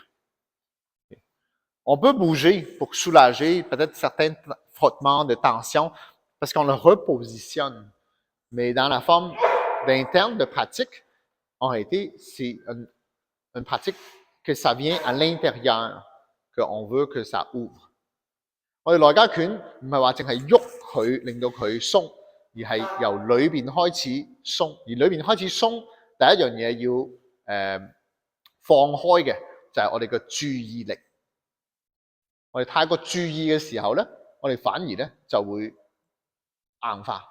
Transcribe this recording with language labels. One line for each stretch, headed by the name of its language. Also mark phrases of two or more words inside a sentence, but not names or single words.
French: On peut bouger pour soulager peut-être certains frottements de tension parce qu'on le repositionne. Mais dans la forme d'interne de pratique, en réalité, c'est une pratique que ça vient à l'intérieur, qu'on veut que ça ouvre.
Cantonese: 我哋內家拳唔係話淨係喐佢，令到佢鬆，而係由裏邊開始鬆。而裏邊開始鬆，第一樣嘢要放開嘅就係我哋嘅注意力。我哋太過注意嘅時候咧，我哋反而咧就會硬化。